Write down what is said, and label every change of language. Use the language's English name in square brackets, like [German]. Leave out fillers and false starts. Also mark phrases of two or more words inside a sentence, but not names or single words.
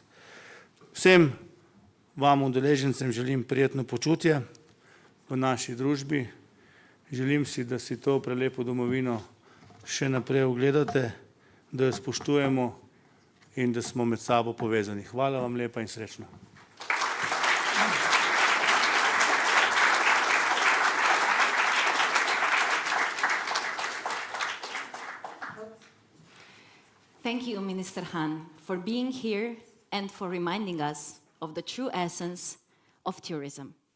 [Slovenian] Vsem vam udeležencem želim prijetno počutje v naši družbi. Želim si, da si to prelepo domovino še naprej ogledate, da jo spoštujemo in da smo med sabo povezani. Hvala vam lepa in srečno. [English] Thank you, Minister Han, for being here and for reminding us of the true essence of tourism.